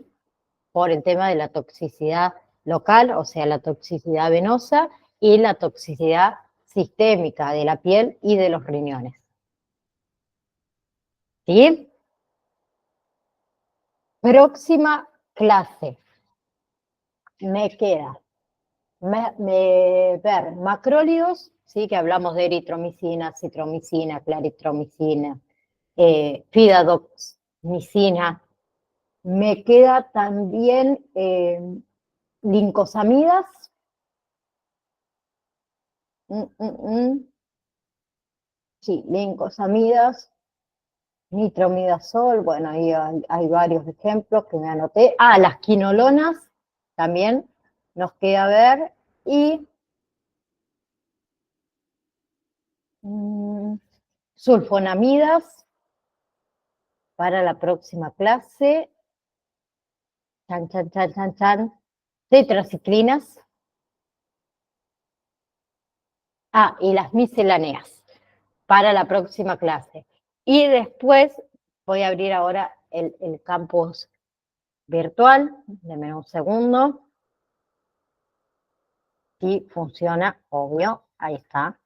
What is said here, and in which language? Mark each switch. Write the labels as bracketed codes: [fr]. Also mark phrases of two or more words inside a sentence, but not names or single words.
[es] Por el tema de la toxicidad local, o sea, la toxicidad venosa y la toxicidad sistémica de la piel y de los riñones. ¿Sí? Próxima clase. Me queda ver macrólidos, ¿sí? Que hablamos de eritromicina, citromicina, claritromicina, fidadoximicina. Me queda también lincosamidas. Sí, lincosamidas, nitromidazol, bueno, ahí hay varios ejemplos que me anoté. Ah, las quinolonas también nos queda ver. Y sulfonamidas para la próxima clase. Chan, chan, chan, chan, chan. Tetraciclinas. Ah, y las misceláneas para la próxima clase. Y después voy a abrir ahora el campus virtual. Deme un segundo. Sí, funciona, obvio. Ahí está.